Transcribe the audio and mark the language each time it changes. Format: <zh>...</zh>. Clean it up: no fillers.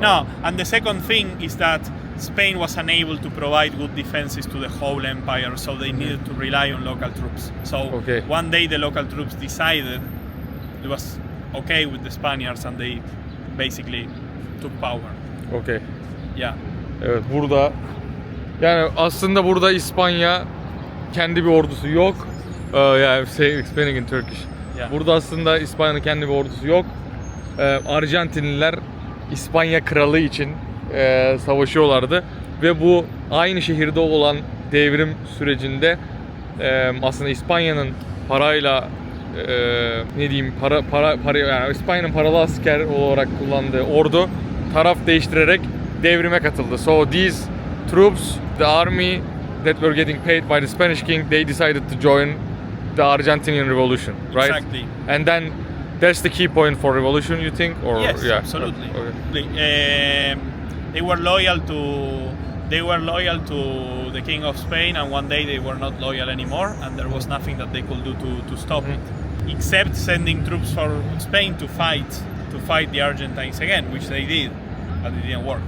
<en>No, and the second thing is that Spain was unable to provide good defenses to the whole empire, so they needed to rely on local troops. So one day the local troops decided it was okay with the Spaniards, and they basically took power. Okay. Yeah.</en> <tr>Evet, burada yani aslında burada İspanya kendi bir ordusu yok.</tr> <en>Yeah, explaining in Turkish. Yeah.</en> <tr>Burada aslında İspanya'nın kendi bir ordusu yok. Arjantinliler İspanya kralı için savaşıyorlardı ve bu aynı şehirde olan devrim sürecinde aslında İspanya'nın parayla ne diyeyim para yani İspanya'nın paralı asker olarak kullandığı ordu taraf değiştirerek devrime katıldı.</tr> <en>So these troops, the army that were getting paid by the Spanish king, they decided to join the Argentinian revolution, right? Exactly. And then that's the key point for revolution, you think? Or yes, yeah, absolutely. Okay. They were loyal to the king of Spain, and one day they were not loyal anymore, and there was nothing that they could do to stop it, except sending troops for Spain to fight the Argentines again, which they did, but it didn't work.</en>